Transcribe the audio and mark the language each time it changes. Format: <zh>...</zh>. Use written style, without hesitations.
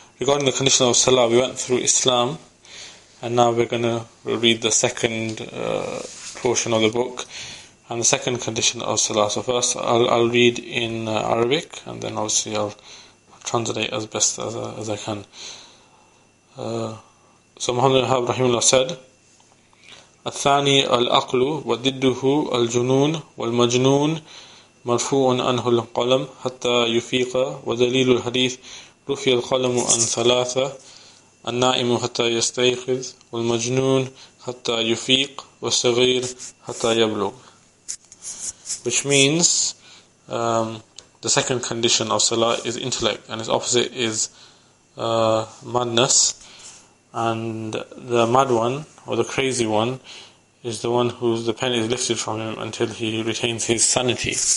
<en>Regarding the condition of Salah, we went through Islam, and now we're going to read the second portion of the book and the second condition of Salah. So first I'll read in Arabic, and then obviously I'll translate as best as I can. So Muhammad ibn Abdul Wahaab rahimahullah said,</en> <ar>الثاني العقل وضده الجنون والمجنون مرفوع عنه القلم حتى يفيق ودليل الحديث رفع القلم عن ثلاثة النائم حتى يستيقظ والمجنون حتى يفيق والصغير حتى يبلغ.</ar> <en>Which means the second condition of Salah is intellect, and its opposite is madness. And the mad one, or the crazy one, is the one whose the pen is lifted from him until he retains his sanity.</en>